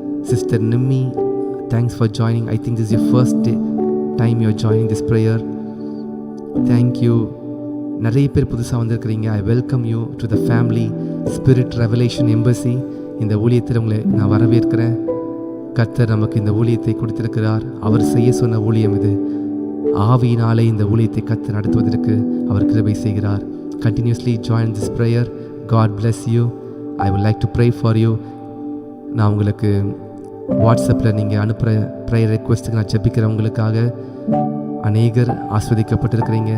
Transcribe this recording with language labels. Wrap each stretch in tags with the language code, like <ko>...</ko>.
<en>Sister Nimmi, thanks for joining. I think this is your first time you are joining this prayer. Thank you.</en> <ta>நிறைய பேர் புதுசாக வந்திருக்கிறீங்க.</ta> <en>I welcome you to the family Spirit Revelation Embassy.</en> <ta>இந்த ஊழியத்தில் உங்களை நான் வரவேற்கிறேன். கர்த்தர் நமக்கு இந்த ஊழியத்தை கொடுத்திருக்கிறார். அவர் செய்ய சொன்ன ஊழியம் இது. ஆவியினாலே இந்த ஊழியத்தை கர்த்தர் நடத்துவதற்கு அவர் கிருபை செய்கிறார்.</ta> <en>Continuously join this prayer. God bless you. I would like to pray for you.</en> <ta>நான் உங்களுக்கு வாட்ஸ்அப்பில் நீங்கள் அனுப்புகிற ப்ரேயர் ரெக்வெஸ்ட்டுக்கு நான் ஜெபிக்கிறேன். உங்களுக்காக அநேகர் ஆஸ்வதிக்கப்பட்டிருக்கிறீங்க.</ta>